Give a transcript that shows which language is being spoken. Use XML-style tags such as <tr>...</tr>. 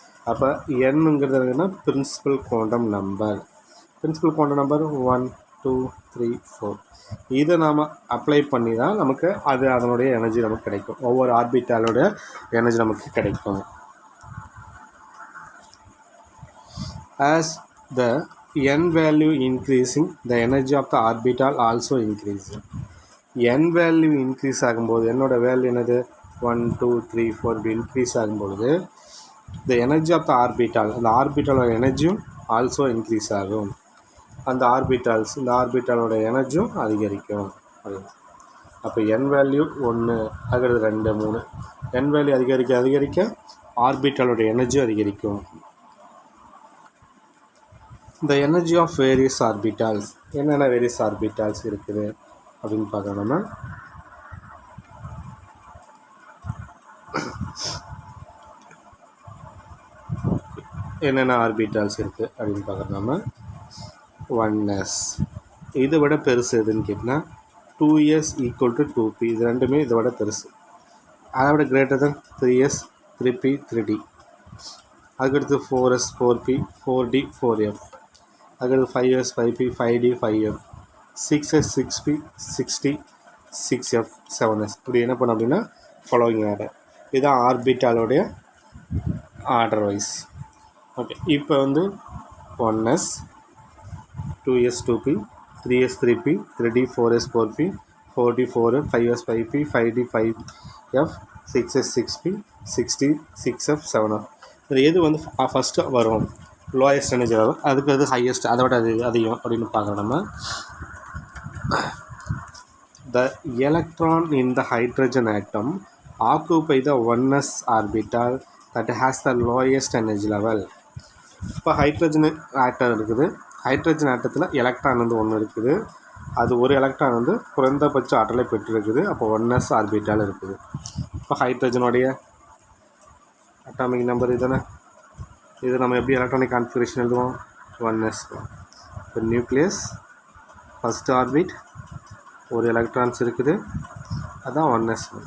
<ta>அப்போ nங்கிறது என்னன்னா principal quantum number. Principal quantum number 1 2 3 4. இதை நாம் அப்ளை பண்ணி தான் நமக்கு அதனுடைய எனர்ஜி நமக்கு கிடைக்கும். ஒவ்வொரு ஆர்பிட்டாலோட எனர்ஜி நமக்கு கிடைக்கும்.</ta> <en>As the n value increasing, the energy of the orbital also increasing.</en> <ta>n value increase ஆகும்போது, என்னோடய வேல்யூ என்னது 1 2 3 4 இப்படி increase ஆகும்பொழுது</ta> <en>the energy of the orbital,</en> <ta>அந்த ஆர்பிட்டாலோட எனர்ஜியும் ஆல்சோ இன்க்ரீஸ் ஆகும். அந்த இந்த ஆர்பிட்டாலோட எனர்ஜியும் அதிகரிக்கும். அப்போ என் வேல்யூ 1 ஆகிறது 2 3, என் வேல்யூ அதிகரிக்க ஆர்பிட்டாலோட எனர்ஜியும் அதிகரிக்கும். இந்த எனர்ஜி ஆஃப் வேரியஸ் ஆர்பிட்டால்ஸ், என்னென்ன வேரியஸ் ஆர்பிட்டால்ஸ் இருக்குது அப்படின்னு பார்க்கணும்னா, என்னென்ன ஆர்பிட்டால்ஸ் இருக்குது அப்படின்னு பார்க்குறோம்னா, 1s இதை விட பெருசு எதுன்னு கேட்டிங்கன்னா 2s ஈக்குவல் டு 2p, இது ரெண்டுமே இதை விட பெருசு. அதை விட greater than 3s 3p 3d, அதுக்கடுத்து 4s 4p 4d 4f, அதுக்கடுத்து 5s 5p 5d 5f, 6s 6p 6d 6f 7s. இப்படி என்ன பண்ண அப்படின்னா ஃபாலோவிங் ஆர்டர். இதுதான் ஆர்பிட்டாலோடைய ஆர்டர் வைஸ். ஓகே, இப்போ வந்து 1s 2s 2p 3s 3p 3d 4s 4p 4d 4f 5s 5p 5d 5f 6s 6p 6d 6f 7f. இது எது வந்து ஃபஸ்ட்டு வரும், லோயஸ்ட் எனர்ஜி லெவல், அதுக்கு அது ஹையஸ்ட், அதை விட அது அதிகம் அப்படின்னு பார்க்குறோம் நம்ம.</ta> <en>The electron in the hydrogen atom occupy the 1s orbital that has the lowest energy level.</en> <ta>இப்போ ஹைட்ரஜன் ஆட்டம் இருக்குது. ஹைட்ரஜன் ஆட்டத்தில் எலக்ட்ரான் வந்து ஒன்று இருக்குது. அது ஒரு எலக்ட்ரான் வந்து குறைந்தபட்ச ஆற்றலை பெற்றிருக்குது. அப்போ 1s ஆர்பிட்டால் இருக்குது. இப்போ ஹைட்ரஜனுடைய அட்டாமிக் நம்பர் இதுதானே. இது நம்ம எப்படி எலக்ட்ரானிக் கான்ஃபிகரேஷன் எழுதுவோம், 1s. இப்போ நியூக்ளியஸ் ஃபஸ்ட் ஆர்பிட், ஒரு எலக்ட்ரான்ஸ் இருக்குது, அதுதான் 1s.</ta>